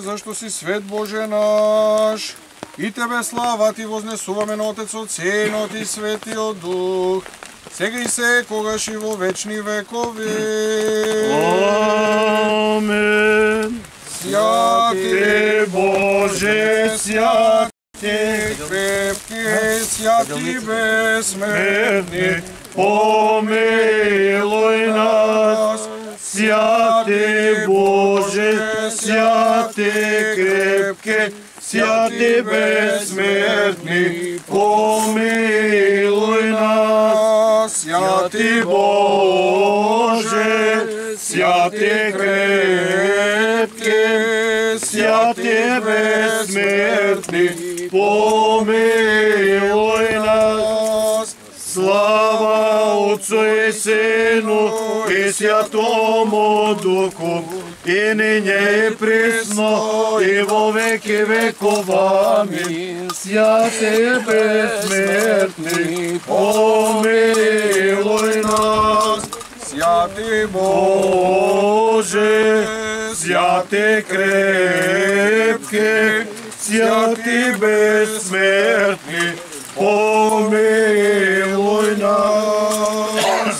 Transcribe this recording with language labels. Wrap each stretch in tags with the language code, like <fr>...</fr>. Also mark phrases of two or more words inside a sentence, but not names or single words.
<mk>Зашто си свет Боже наш, и Тебе слава Ти вознесуваме на Отецот, Синот и Светиот Дух, сега и секогаш и во вечни векови. Амин.</mk> <cu>Святи Боже, святи крепки, святи безсмертни, помилуј нас. Святи Боже, святи крепки, святи безсмертни, помилуј нас. Святи Боже, святи крепки, святи безсмертни, помилуј нас. Слава Отцу и Сину и Святому Духу, и нине и присно и во веки веков. Амин. Святи безсмертни, помилуј нас. Святи Боже, святи крепки, святи безсмертни, помилуј нас.</cu>